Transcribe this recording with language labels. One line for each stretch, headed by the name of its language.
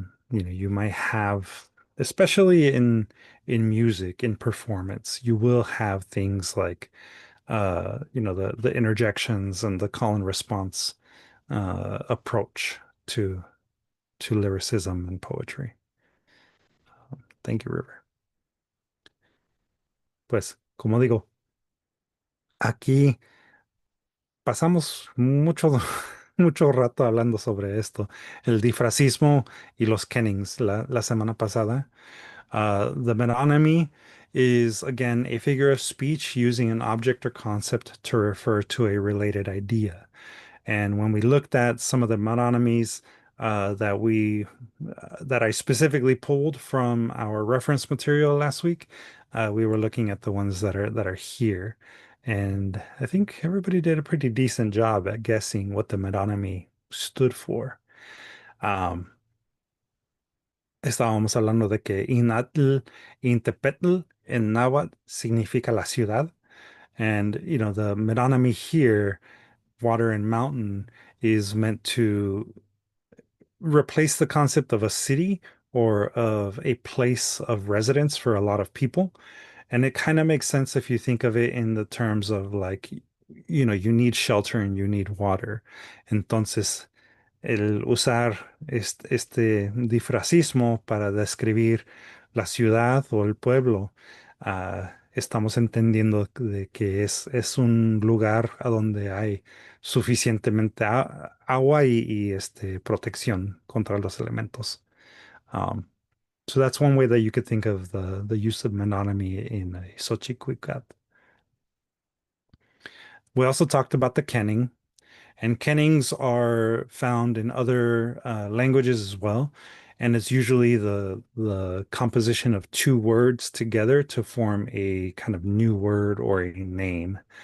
English: You might have, especially in music, in performance, you will have things like the interjections and the call and response approach to lyricism and poetry. Thank you, River.
Spanish: Pues, como digo, aquí pasamos mucho, mucho rato hablando sobre esto, el difracismo y los kennings la semana pasada.
English: The metonymy is, again, a figure of speech using an object or concept to refer to a related idea. And when we looked at some of the metonymies that I specifically pulled from our reference material last week, we were looking at the ones that are here. And I think everybody did a pretty decent job at guessing what the metonymy stood for.
Spanish: Um, Estábamos hablando de que Inatl, Intepetl en náhuatl significa la ciudad.
English: And, the metonymy here, water and mountain, is meant to replace the concept of a city or of a place of residence for a lot of people. And it kind of makes sense if you think of it in the terms of like, you need shelter and you need water.
Spanish: Entonces, el usar este difracismo para describir la ciudad o el pueblo, estamos entendiendo de que es un lugar a donde hay suficientemente agua y protección contra los elementos.
English: Um, so that's one way that you could think of the use of mononymy in a Xochicalcat. We also talked about the kenning, and kennings are found in other languages as well. And it's usually the composition of two words together to form a kind of new word or a name.